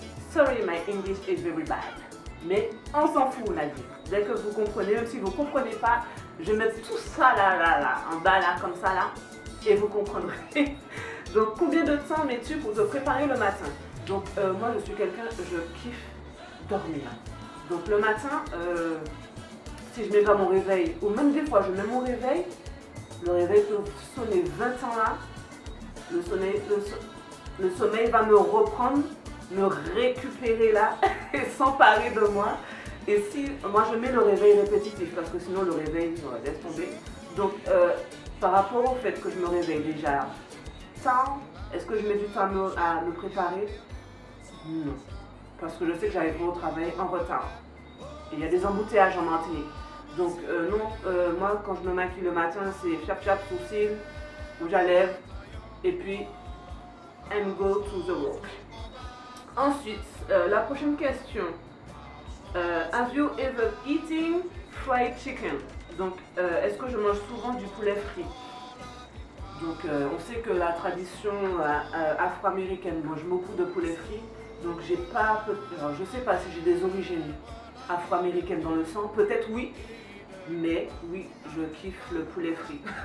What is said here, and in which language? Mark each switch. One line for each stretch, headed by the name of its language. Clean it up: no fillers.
English: Sorry, my English is very bad.
French: Mais on s'en fout, on a dit. Dès que vous comprenez, même si vous ne comprenez pas, je vais mettre tout ça là, en bas là, comme ça là, et vous comprendrez. Donc, combien de temps mets-tu pour te préparer le matin? Donc moi je suis quelqu'un, je kiffe dormir. Donc le matin, si je mets pas mon réveil, ou même des fois je mets mon réveil, le réveil peut sonner 20 ans là, le sommeil va me reprendre me récupérer là et s'emparer de moi. Et si moi je mets le réveil répétitif parce que sinon le réveil laisse tomber. Donc par rapport au fait que je me réveille déjà tard, est-ce que je mets du temps à me préparer? Non. Parce que je sais que j'arriverai au travail en retard. Et il y a des embouteillages en Martinique. Donc non, moi quand je me maquille le matin, c'est chap chap, sourcils, rouge à lèvres, et puis
English: and go to the work.
French: Ensuite, la prochaine question.
English: Have you ever eaten fried chicken?
French: Donc, est-ce que je mange souvent du poulet frit? Donc, on sait que la tradition afro-américaine mange beaucoup de poulet frit. Donc, j'ai pas, alors, je sais pas si j'ai des origines afro-américaines dans le sang. Peut-être oui, mais oui, je kiffe le poulet frit.